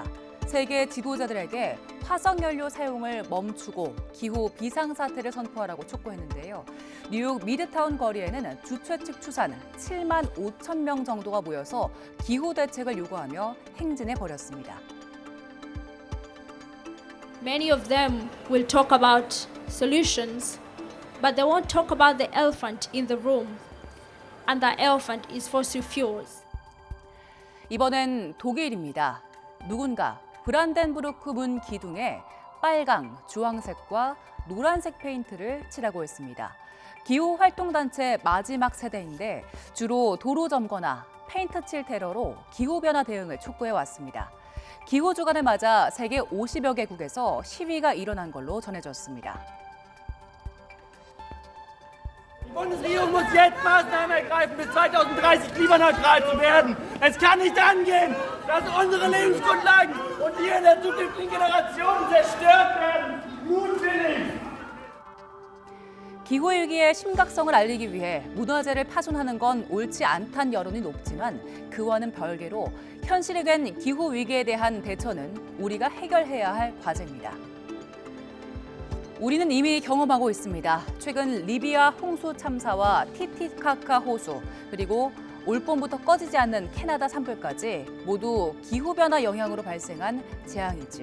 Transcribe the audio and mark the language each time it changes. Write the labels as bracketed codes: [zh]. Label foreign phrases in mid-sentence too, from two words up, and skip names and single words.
[ko] 세계 지도자들에게 화석연료 사용을 멈추고 기후 비상사태를 선포하라고 촉구했는데요. 뉴욕 미드타운 거리에는 주최 측 추산 7만 5천 명 정도가 모여서 기후 대책을 요구하며 행진해 버렸습니다. [en] Many of them will talk about solutions, but they won't talk about the elephant in the room. And that elephant is fossil fuels. [ko] 이번엔 독일입니다. 누군가 브란덴부르크 문 기둥에 빨강, 주황색과 노란색 페인트를 칠하고 있습니다. 기후활동단체 마지막 세대인데 주로 도로 점거나 페인트 칠 테러로 기후변화 대응을 촉구해왔습니다. 기후주간을 맞아 세계 50여 개국에서 시위가 일어난 걸로 전해졌습니다. [de] Die Bundesregierung muss jetzt Maßnahmen ergreifen, bis 2030 klimaneutral zu werden. Es kann nicht angehen, dass unsere Lebensgrundlagen und die in der zukünftigen Generationen zerstört werden. Mutwillig! [ko] 기후위기의 심각성을 알리기 위해 문화재를 파손하는 건 옳지 않다는 여론이 높지만 그와는 별개로 현실이 된 기후위기에 대한 대처는 우리가 해결해야 할 과제입니다. 우리는 이미 경험하고 있습니다. 최근 리비아 홍수 참사와 티티카카 호수, 그리고 올 봄부터 꺼지지 않는 캐나다 산불까지 모두 기후변화 영향으로 발생한 재앙이지요.